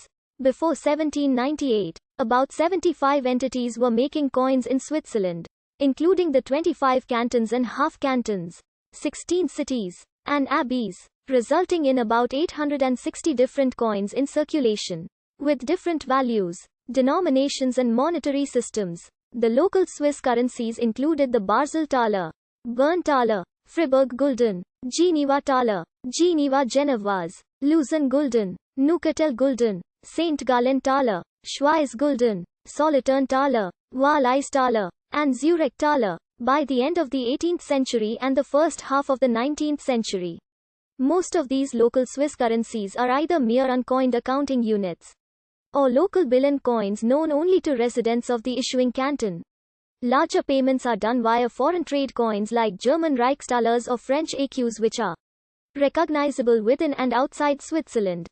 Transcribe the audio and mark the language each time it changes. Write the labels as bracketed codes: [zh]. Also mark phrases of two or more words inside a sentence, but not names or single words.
[en] Before 1798, about 75 entities were making coins in Switzerland, including the 25 cantons and half-cantons, 16 cities, and abbeys, resulting in about 860 different coins in circulation, with different values, denominations and monetary systems. The local Swiss currencies included the Basel Thaler, Bern Thaler, Fribourg Gulden, Geneva Thaler, Geneva Genevoise, Lausanne Gulden, Neuchâtel Gulden, St. Gallen Thaler, Schweiz Gulden, Solothurn Thaler, Wallis Thaler, and Zurich Thaler. By the end of the 18th century and the first half of the 19th century, most of these local Swiss currencies are either mere uncoined accounting units or local billion coins known only to residents of the issuing canton. Larger payments are done via foreign trade coins like German Reichsthalers or French écus, which are recognizable within and outside Switzerland.